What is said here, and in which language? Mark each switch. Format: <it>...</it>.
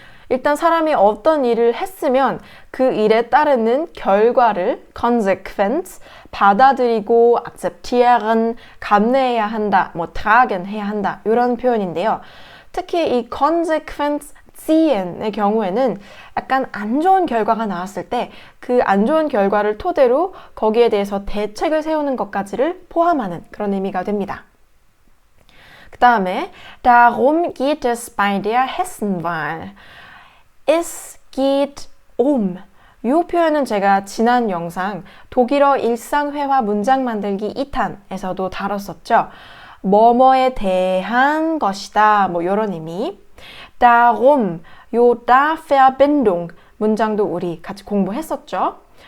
<ko>일단 사람이 어떤 일을 했으면 그 일에 따르는 결과를 Konsequenz 받아들이고 akzeptieren 감내해야 한다, tragen 해야 한다 이런 표현인데요. 특히 이</ko> <de>Konsequenz ziehen</de> <ko>의 경우에는 약간 안 좋은 결과가 나왔을 때 그 안 좋은 결과를 토대로 거기에 대해서 대책을 세우는 것까지를 포함하는 그런 의미가 됩니다. 그 다음에</ko> <de>Darum geht es bei der Hessenwahl. Es geht</de> <ko>이 표현은 제가 지난 영상 독일어 일상회화 문장 만들기 2탄에서도 다뤘었죠. 뭐뭐에 대한 것이다. 이런 의미. Darum, da Verbindung 문장도 우리 같이 공부했었죠.</ko>